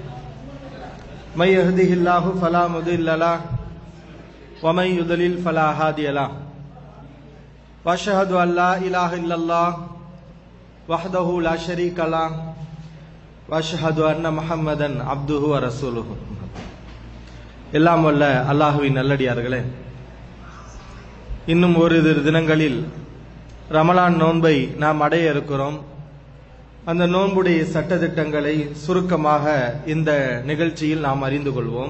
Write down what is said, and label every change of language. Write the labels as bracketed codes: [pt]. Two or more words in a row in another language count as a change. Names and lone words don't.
[ar] من يهده الله فلا مضل له ومن يضلل فلا هادي له. وأشهد أن لا إله إلا الله وحده لا شريك له وأشهد أن محمدا عبده ورسوله. [ta] எல்லாம் வல்ல அல்லாஹுவின் நல்லடியார்களே, இன்னும் ஓரிரு தினங்களில் ரமலான் நோன்பை நாம் அடைய இருக்கிறோம். அந்த நோன்புடைய சட்டதிட்டங்களை சுருக்கமாக இந்த நிகழ்ச்சியில் நாம் அறிந்து கொள்வோம்.